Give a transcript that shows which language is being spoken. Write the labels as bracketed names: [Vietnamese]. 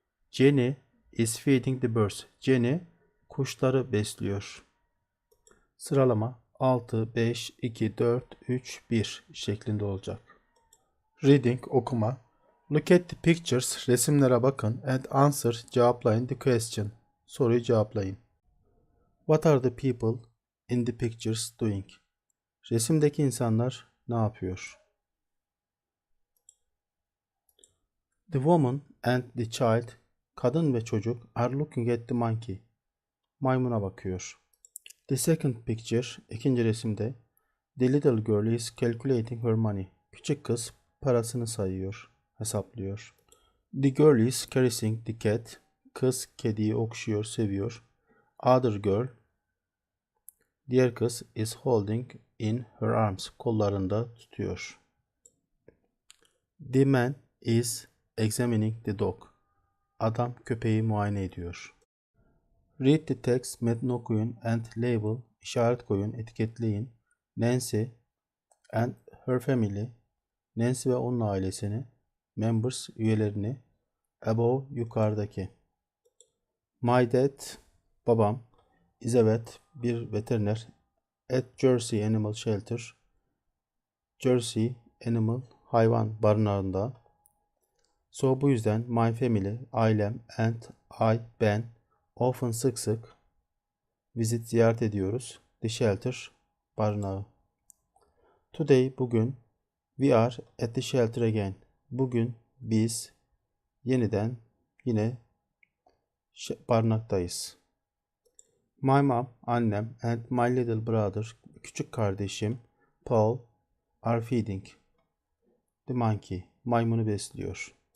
[English] Jenny is feeding the birds, [Turkish] Jenny kuşları besliyor. Sıralama 6, 5, 2, 4, 3, 1 şeklinde olacak. Reading, okuma. [English] Look at the pictures, [Turkish] resimlere bakın [English] and answer, [Turkish] cevaplayın [English] the question, [Turkish] soruyu cevaplayın. [English] What are the people in the pictures doing? [Turkish] Resimdeki insanlar ne yapıyor? [English] The woman and the child, [Turkish] kadın ve çocuk, [English] are looking at the monkey, [Turkish] maymuna bakıyor. [English] The second picture, [Turkish] ikinci resimde, [English] The little girl is calculating her money. [Turkish] Küçük kız parasını sayıyor, hesaplıyor. [English] The girl is caressing the cat. [Turkish] Kız kediyi okşuyor, seviyor. [English] Other girl, [Turkish] diğer kız, [English] is holding in her arms. [Turkish] Kollarında tutuyor. [English] The man is examining the dog. [Turkish] Adam köpeği muayene ediyor. [English] Read the text, [Turkish] metni okuyun [English] and label, [Turkish] işaret koyun, etiketleyin. [English] Nancy and her family, [Turkish] Nancy ve onun ailesini, [English] members, [Turkish] üyelerini, [English] above, [Turkish] yukarıdaki. [English] My dad, [Turkish] babam, [English] is a vet, [Turkish] bir veteriner, [English] at Jersey Animal Shelter, [Turkish] Jersey Animal hayvan barınağında. So bu yüzden [English] my family, [Turkish] ailem, [English] and I, [Turkish] ben, [English] often [Turkish] sık sık [English] visit, [Turkish] ziyaret ediyoruz. [English] The shelter, [Turkish] barınağı. [English] Today, [Turkish] bugün, [English] we are at the shelter again. [Turkish] Bugün biz yeniden yine barınaktayız. [English] My mom, [Turkish] annem, [English] and my little brother, [Turkish] küçük kardeşim, [English] Paul, are feeding the monkey, [Turkish] maymunu besliyor.